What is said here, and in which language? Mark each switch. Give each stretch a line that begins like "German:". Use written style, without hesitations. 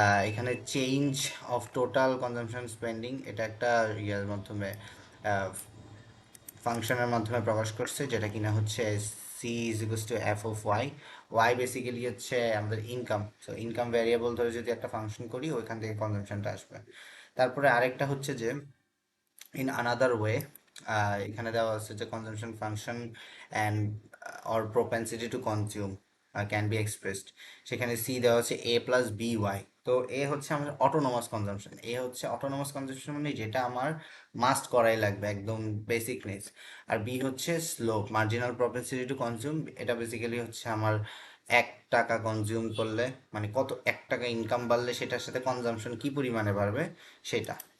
Bangla: এখানে change of total consumption spending, এটা একটা ইয়ার মাধ্যমে ফাংশনের মাধ্যমে প্রকাশ করছে, যেটা কিনা হচ্ছে C is equals to F of Y. Y basically হচ্ছে আমাদের ইনকাম। সো ইনকাম ভ্যারিয়েবল ধরে যদি একটা ফাংশন করি ওইখান থেকে কনজাম্পশনটা আসবে। তারপরে আরেকটা হচ্ছে যে
English: in another way,
Bangla: এখানে দেওয়া আছে যে
English: consumption function and or propensity to consume can be expressed।
Bangla: সেখানে সি দেওয়া আছে a প্লাস বি ওয়াই। তো এ হচ্ছে আমাদের অটোনোমাস কনজাম্পশন। এ হচ্ছে অটোনোমাস কনজাম্পশন মানে যেটা আমার মাস্ট করাই লাগবে, একদম বেসিক নিডস। আর বি হচ্ছে slow marginal propensity to consume. এটা বেসিক্যালি হচ্ছে আমার 1 টাকা কনজিউম করলে মানে কত 1 টাকা ইনকাম বাড়লে সেটার সাথে কনজাম্পশন কি পরিমাণে বাড়বে সেটা।